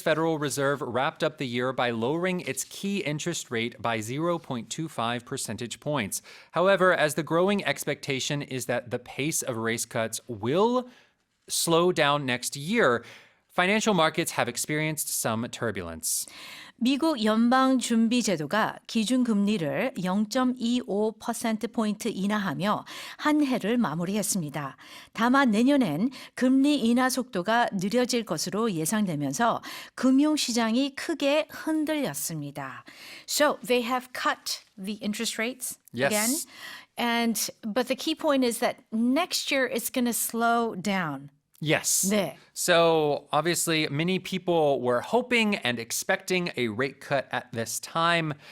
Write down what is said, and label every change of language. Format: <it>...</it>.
<en>Federal Reserve wrapped up the year by lowering its key interest rate by 0.25 percentage points. However, as the growing expectation is that the pace of rate cuts will slow down next year, financial markets have experienced some turbulence.</en> <ko>미국 연방준비제도가 기준금리를 0.25%포인트 인하하며 한 해를 마무리했습니다. 다만 내년엔 금리 인하 속도가 느려질 것으로 예상되면서 금융시장이 크게 흔들렸습니다.</ko> <en>So they have cut the interest rates again. But the key point is that next year it's going to slow down. Yes.</en> <ko>네.</ko> <en>So obviously, many people were hoping and expecting a rate cut at this time.</en>